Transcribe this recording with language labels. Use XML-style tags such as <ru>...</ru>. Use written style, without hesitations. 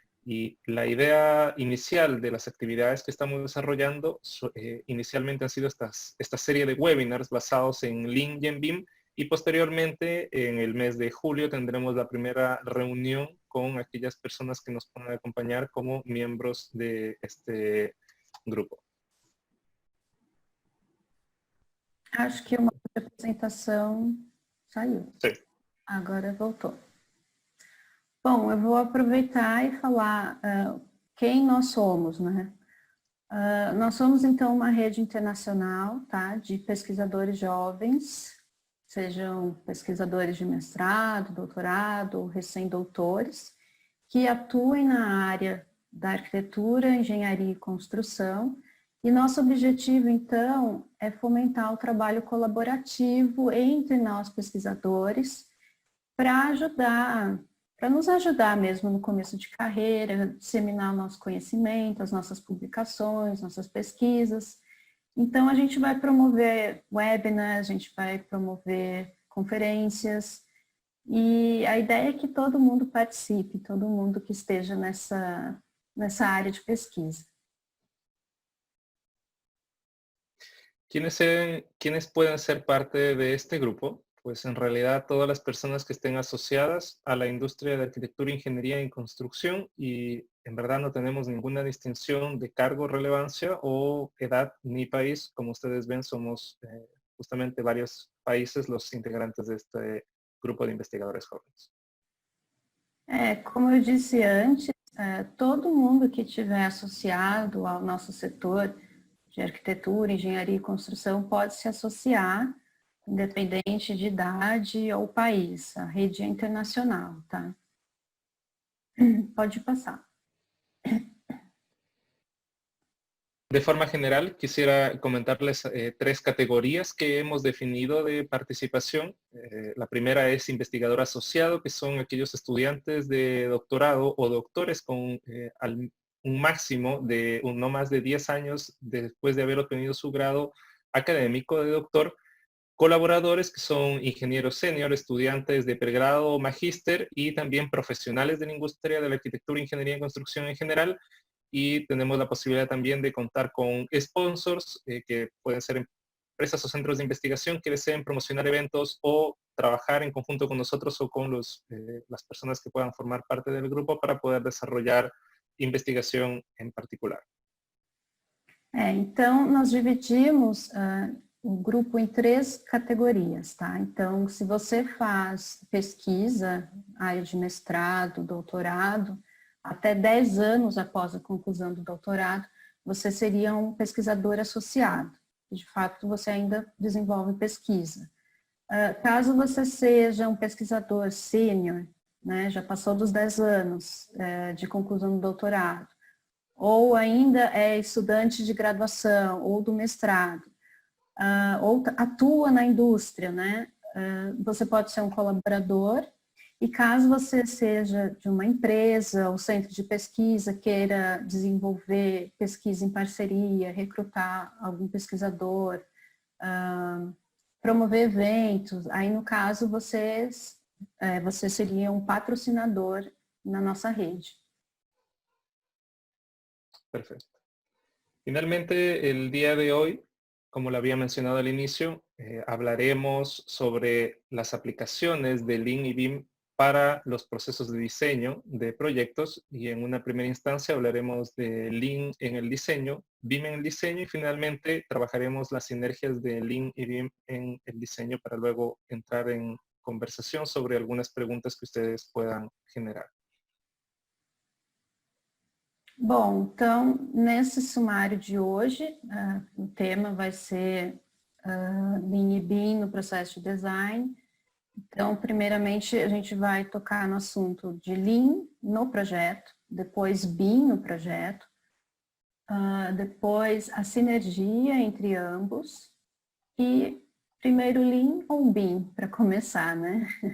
<es>Y la idea inicial de las actividades que estamos desarrollando inicialmente han sido esta serie de webinars basados en Lean y en BIM, y posteriormente en el mes de julio tendremos la primera reunión con aquellas personas que nos puedan acompañar como miembros de este grupo.</es> <pt>Acho que uma apresentação saiu. Sim. Agora voltou. Bom, eu vou aproveitar e falar quem nós somos, né? Nós somos, então, uma rede internacional, tá, de pesquisadores jovens, sejam pesquisadores de mestrado, doutorado ou recém-doutores, que atuem na área da arquitetura, engenharia e construção. E nosso objetivo, então, é fomentar o trabalho colaborativo entre nós pesquisadores para nos ajudar mesmo no começo de carreira, disseminar o nosso conhecimento, as nossas publicações, nossas pesquisas. Então, a gente vai promover webinars, a gente vai promover conferências, e a ideia é que todo mundo participe, todo mundo que esteja nessa área de pesquisa.</pt> <es>¿Quiénes pueden ser parte de este grupo? Pues en realidad todas las personas que estén asociadas a la industria de arquitectura, ingeniería y construcción, y en verdad no tenemos ninguna distinción de cargo, relevancia o edad ni país. Como ustedes ven, somos justamente varios países los integrantes de este grupo de investigadores jóvenes.</es> <pt>Como eu disse antes, todo mundo que estiver associado ao nosso setor de arquitetura, engenharia e construção pode se associar, independente de idade ou país. A rede é internacional, tá? Pode passar.</pt> <es>De forma general, quisiera comentarles 3 categorías que hemos definido de participación. La primera es investigador asociado, que son aquellos estudiantes de doctorado o doctores con un máximo de no más de 10 años después de haber obtenido su grado académico de doctor. Colaboradores que son ingenieros senior, estudiantes de pregrado o magíster y también profesionales de la industria de la arquitectura, ingeniería y construcción en general. Y tenemos la posibilidad también de contar con sponsors, que pueden ser empresas o centros de investigación que deseen promocionar eventos o trabajar en conjunto con nosotros o con las personas que puedan formar parte del grupo para poder desarrollar investigación en particular.</es> <pt>Então, nós dividimos o grupo em 3 categorias, tá? Então, se você faz pesquisa, área de mestrado, doutorado, até 10 anos após a conclusão do doutorado, você seria um pesquisador associado. De fato, você ainda desenvolve pesquisa. Caso você seja um pesquisador sênior, né, já passou dos 10 anos de conclusão do doutorado, ou ainda é estudante de graduação ou do mestrado, ou atua na indústria, né? Você pode ser um colaborador, e caso você seja de uma empresa ou centro de pesquisa, queira desenvolver pesquisa em parceria, recrutar algum pesquisador, promover eventos, aí no caso você seria um patrocinador na nossa rede.</pt> <es>Perfecto. Finalmente, el día de hoy, como lo había mencionado al inicio, hablaremos sobre las aplicaciones de Lean y BIM para los procesos de diseño de proyectos, y en una primera instancia hablaremos de Lean en el diseño, BIM en el diseño, y finalmente trabajaremos las sinergias de Lean y BIM en el diseño para luego entrar en conversación sobre algunas preguntas que ustedes puedan generar.</es> <pt>Bom, então, nesse sumário de hoje, o tema vai ser Lean e BIM no processo de design. Então, primeiramente, a gente vai tocar no assunto de Lean no projeto, depois BIM no projeto, depois a sinergia entre ambos e primeiro Lean ou BIM, para começar, né?</pt>